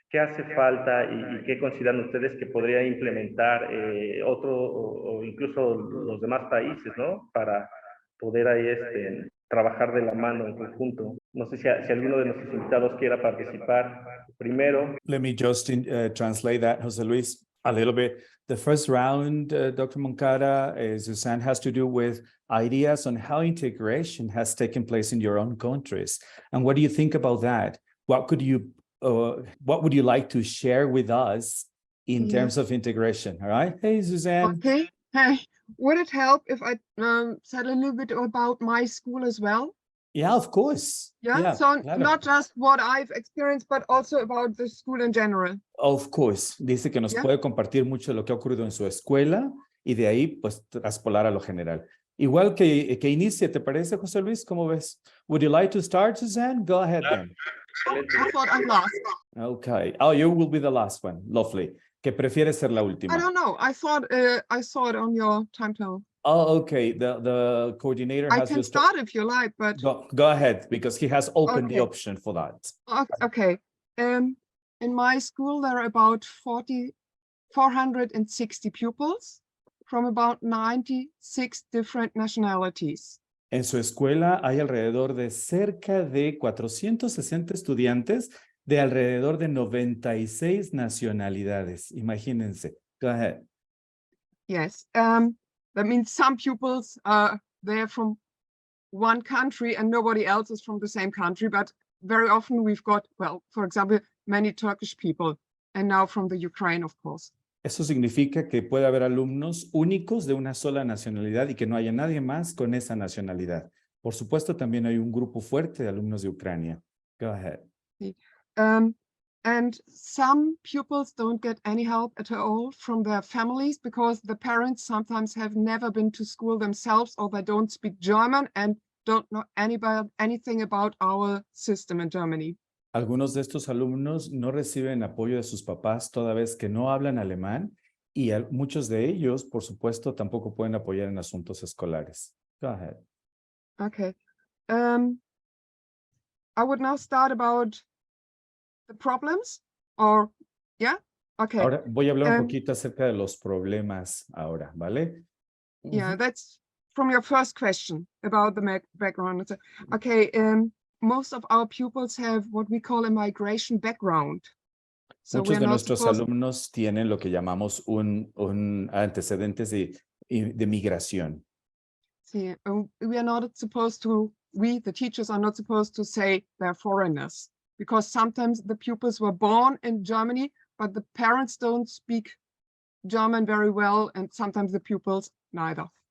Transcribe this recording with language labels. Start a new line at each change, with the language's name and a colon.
Spanish: ¿Qué hace falta y qué consideran ustedes que podría implementar o incluso los demás países, ¿no? Para poder ahí trabajar de la mano en conjunto. No sé si alguno de nuestros invitados quiera participar primero.
English: Let me just translate that, Jose Luis, a little bit. The first round, Dr. Moncada, Suzanne, has to do with ideas on how integration has taken place in your own countries. And what do you think about that? What would you like to share with us in terms of integration? All right. Hey, Suzanne. Okay. Hey, would it help if I said a little bit about my school as well? Yeah, of course. Yeah, so
Spanish: claro.
English: Not just what I've experienced, but also about the school in general. Of course.
Spanish: Dice que nos puede compartir mucho de lo que ha ocurrido en su escuela y de ahí, pues, traspolar a lo general. Igual que inicie, ¿te parece, José Luis? ¿Cómo ves?
English: Would you like to start, Suzanne? Go ahead then. I thought I'm last. Okay. Oh, you will be the last one.
Spanish: Lovely. Que prefiere ser la última.
English: I don't know. I thought I saw it on your timetable. Oh, okay. The coordinator has I can start if you like, but go ahead, because he has opened the option for that. Okay. In my school, there are about 460 pupils from about 96 different nationalities.
Spanish: En su escuela hay alrededor de cerca de 460 estudiantes de alrededor de 96 nacionalidades. Imagínense.
English: Go ahead. Yes. That means some pupils they're from one country and nobody else is from the same country, but very often we've got, well, for example, many Turkish people, and now from the Ukraine, of course.
Spanish: Eso significa que puede haber alumnos únicos de una sola nacionalidad y que no haya nadie más con esa nacionalidad. Por supuesto, también hay un grupo fuerte de alumnos de Ucrania.
English: Go ahead. And some pupils don't get any help at all from their families because the parents sometimes have never been to school themselves, or they don't speak German and don't know anything about our system in Germany.
Spanish: Algunos de estos alumnos no reciben apoyo de sus papás toda vez que no hablan alemán, y muchos de ellos, por supuesto, tampoco pueden apoyar en asuntos escolares.
English: Go ahead. Okay. I would now start about the problems, or okay.
Spanish: Ahora voy a hablar un poquito acerca de los problemas ahora, ¿vale?
English: Yeah, that's from your first question about the background. Okay, most of our pupils have what we call a migration background. So
Spanish: muchos de nuestros alumnos tienen lo que llamamos un antecedentes de migración.
English: Sí, we are not supposed to we, the teachers, are not supposed to say they're foreigners, because sometimes the pupils were born in Germany, but the parents don't speak German very well, and sometimes the pupils neither.